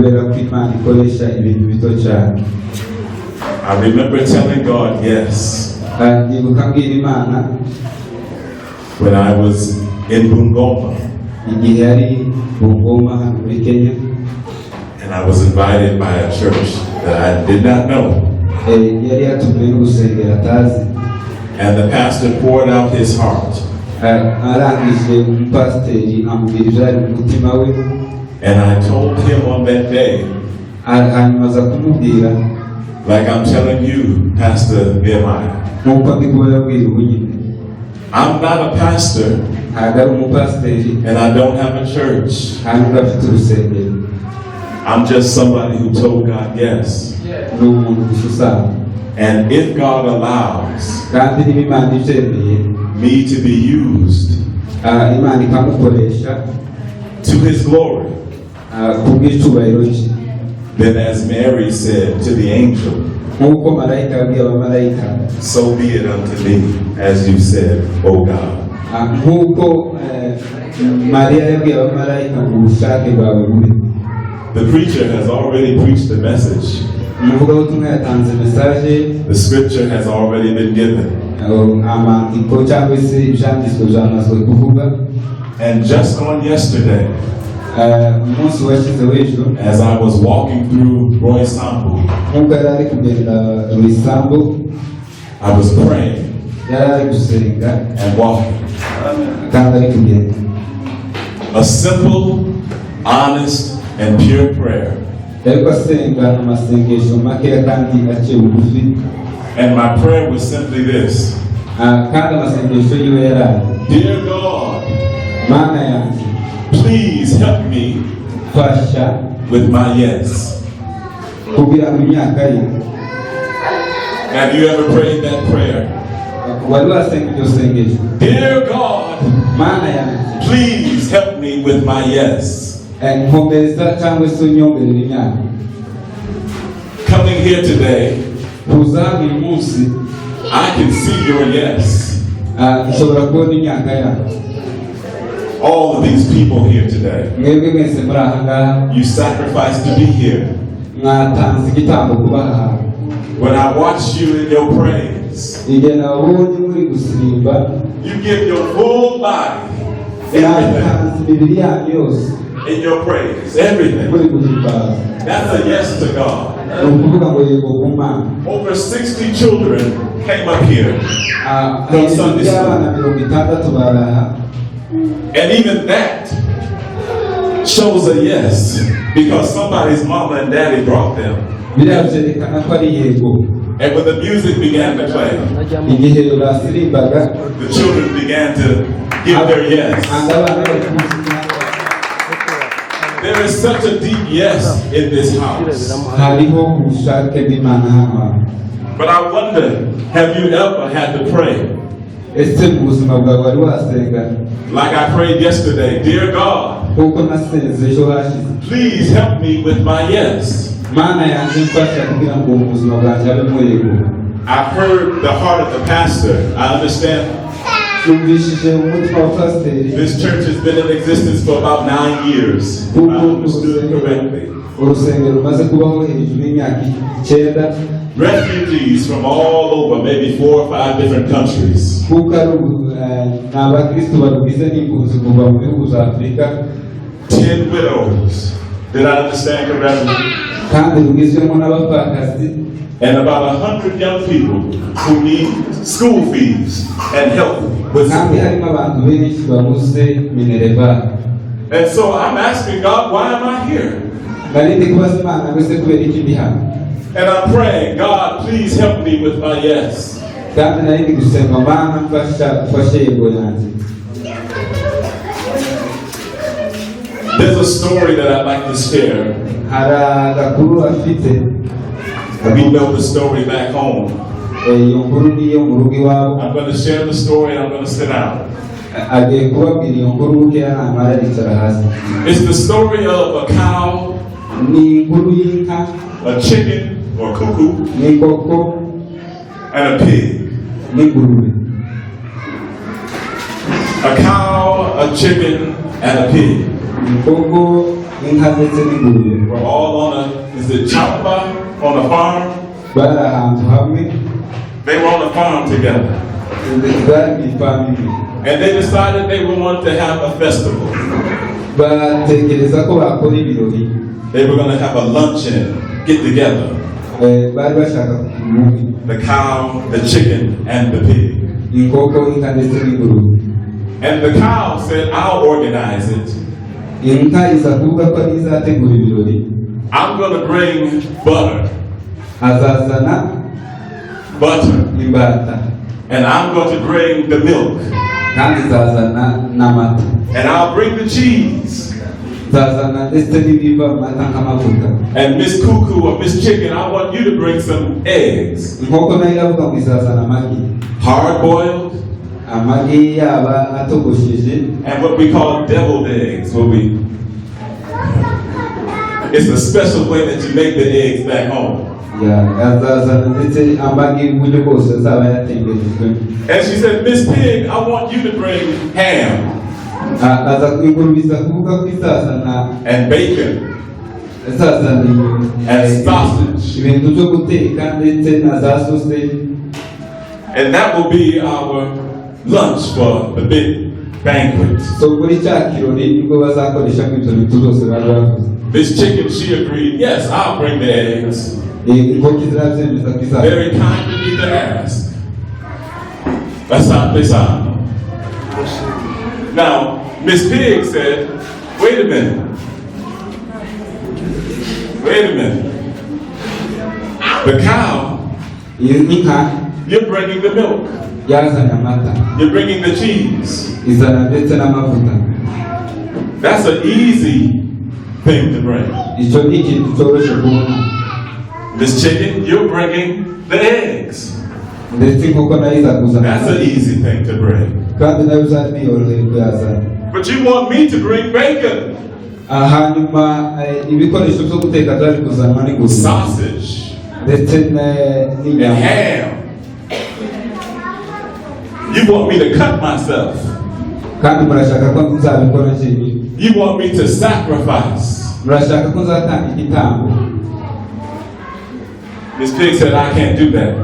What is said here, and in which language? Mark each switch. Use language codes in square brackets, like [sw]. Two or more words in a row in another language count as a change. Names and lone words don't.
[en] I remember telling God yes when I was in Bungoma, and I was invited by a church that I did not know. And the pastor poured out his heart [rw] arangije umupasiteri amubwira ibyari mu mutima we, [en] and I told him on that day, [rw] hanyuma aza kumubwira [en] like I'm telling you, Pastor Nehemiah, [rw] nk'uko ndi kubabwira ubu nyine, [en] I'm not a pastor [rw] ntabwo ari umupasiteri [en] and I don't have a church. [rw] ntabwo afite urusengero, [en] I'm just somebody who told God yes. [rw] ni umuntu gusa usanga, [en] And if God allows [rw] kandi niba Imana ibyemeye [en] me to be used [rw] Imana ikamukoresha [en] to His glory, [rw] kubw'icyubahiro cye, [en] then as Mary said to the angel, [rw] nk'uko marayika yabwiye abamarayika, [en] so be it unto me, as you said, O God. [rw] nk'uko Mariya yabwiye abamarayika mu bushake bwawe bube. [en] The preacher has already preached the message. [rw] Umuvugabutumwa yatanze mesaje, [en] The scripture has already been given. [rw] amandiko cyangwa se ibyanditswe byamazwe kuvuga. [en] And just on yesterday, [rw] umunsi washyize w'ejo, [en] as I was walking through Roy Sambu, [rw] nk'uko yari ari kugenda Ruisambu, [en] I was praying [rw] yari ari gusenga [en] and walking. [rw] kandi ari kugenda. [en] A simple, honest, and pure prayer. [rw] Yari asenga amasengesho makeya kandi aciye bugufi. [en] And my prayer was simply this: [rw] kandi amasengesho yiwe yari ari, [en] Dear God, [rw] Mana yanjye, [en] please help me [rw] fasha [en] with my yes. [rw] kugira ngo imyaka ye. [en] Have you ever prayed that prayer? [rw] Wari wasenga iryo sengesho? [en] Dear God, [rw] Mana yanjye, [en] please help me with my yes. [rw] nkomeza cyangwa se unyongerera imyaka. [en] Coming here today, [rw] kuza hano uyu munsi, [en] I can see your yes. [rw] nshobora kubona imyaka yawe. [en] All of these people here today, [rw] Mwebwe mwese muri aha ngaha, [en] you sacrificed to be here. [rw] mwatanze igitambo kuba aha. [en] When I watch you in your praise, [rw] igihe nabonye muri gusimba, [en] you give your full body, everything, [rw] mwatanze imibiri yanyu yose [en] in your praise, everything. [rw] muri guhimbaza. [en] That's a yes to God. [rw] Ni ukuvuga ngo yego ku Mana. [en] Over 60 children came up here from Sunday [rw] abana [en] school. [rw] 60 bari aha. [en] And even that shows a yes, because somebody's mama and daddy brought them. [rw] Biriya byerekana ko ari yego. [en] And when the music began to play, [rw] Igihe basirimbaga, [en] the children began to give their yes. [rw] abana bari kubyina. [en] There is such a deep yes in this house. [rw] Hariho ubushake bw'Imana hano. [en] But I wonder, have you ever had to pray [rw] Ese mu buzima bwawe wari wasenga [en] like I prayed yesterday? Dear God, [rw] kuko nasenze ejo hashize, [en] please help me with my yes. [rw] Mana yanjye mfasha kugira ngo mu buzima bwanjye habemo yego. [en] I've heard the heart of the pastor. I understand [rw] Numvishije umutima wa pasiteri. [en] this church has been in existence for about 9 years. If I understood correctly. [rw] Urusengero rumaze kubaho hejuru y'imyaka 9. [en] Refugees from all over, maybe 4 or 5 different countries. [rw] Kuko ni abakristo barugize n'impunzi kuva mu bihugu za Afurika. [en] 10 widows. Did I understand correctly? [rw] Kandi rugizwemo n'abapfakazi. [en] And about 100 young people who need school fees and help with [rw] Kandi [en] school. [rw] harimo abantu benshi babuze minereva. [en] And so I'm asking God, why am I here? [rw] Narindi kubaza Imana mbese kubera iki ndi hano. [en] And I'm praying, God, please help me with my yes. [rw] Kandi narindi gusenga, Mana mfashe yego yanjye. [en] There's a story that I'd like to share. [rw] Hari agakuru afite. [en] We know the story back home. [rw] Iyo nkuru niyo mu rugo iwabo. [en] I'm going to share the story and I'm going to sit down. [rw] Agiye kubabwira iyo nkuru bukeya namara aricara hasi. [en] It's the story of a cow, [rw] Ni inkuru y'inka, [en] a chicken or cuckoo, [rw] n'inkoko, [en] and a pig. [rw] n'ingurube. [en] A cow, a chicken, and a pig. [rw] Inkoko, inka ndetse n'ingurube. [en] We're all on a, is it chopper on a farm? [rw] Bari ahantu hamwe, [en] They were on a farm together. [rw] bari mu ifamu imwe. [en] And they decided they would want to have a festival. [rw] Batekereza ko bakora ibirori. [en] They were going to have a luncheon, get together. [rw] Bari bashaka kugira [en] The cow, the chicken, and the pig. [rw] inkoko, inka ndetse n'ingurube. [en] And the cow said, I'll organize it. [rw] inka iza kuvuga ko izategura ibirori. [en] I'm going to bring butter. [rw] Azazana [en] Butter. [rw] imbata. [en] And I'm going to bring the milk. [rw] Kandi zazana n'amata. [en] And I'll bring the cheese. [rw] Zazana ndetse n'ibiva mu mata nk'amavuta. [en] And Miss Cuckoo or Miss Chicken, I want you to bring some eggs. [rw] Inkoko nayo iravuga ngo izazana amagi. [en] Hard boiled. [rw] Amagi yaba atogosheje. [en] And what we call deviled eggs. It's a special way that you make the eggs back home. [rw] Azazana ndetse amagi uburyo bwose azaba yatemberejwe. [en] And she said, Miss Pig, I want you to bring ham. [rw] Aza kwigurubiza kuvuga ko izazana [en] and bacon and sausage. [rw] ibintu byo guteka ndetse na za sausage. [en] And that will be our lunch for the big banquet. [rw] So kuri cya kirori nibwo bazakoresha ko ibyo bintu byose bari bavuze. [en] This chicken, she agreed, yes, I'll bring the eggs. [rw] Inkoko zirabyemeza ko izazana. [en] Very kind of me to ask. That's how they sound. Now, Miss Pig said, wait a minute. Wait a minute. The cow, [rw] Inka [en] you're bringing the milk. [rw] yazanye amata. [en] You're bringing the cheese. [rw] Izana ndetse n'amavuta. [en] That's an easy thing to bring. [rw] Icyo ni ikintu cyoroshye kubona. [en] Miss Chicken, you're bringing the eggs. [rw] Ndetse inkoko nayo iza kuzana. [en] That's an easy thing to bring. [rw] Kandi nayo uzari niyoroheye kuyazana. [en] But you want me to bring bacon. [rw] Hanyuma ibikoresho byo guteka byari kuzanwa n'ingurube. [en] Sausage. [rw] Ndetse [en] And [rw] n'inyama. [en] ham. You want me to cut myself. [rw] Kandi murashaka ko nzabikora njyewe. [en] You want me to sacrifice. [rw] Murashaka ko nzatanga igitambo. [en] Miss Pig said, I can't do that.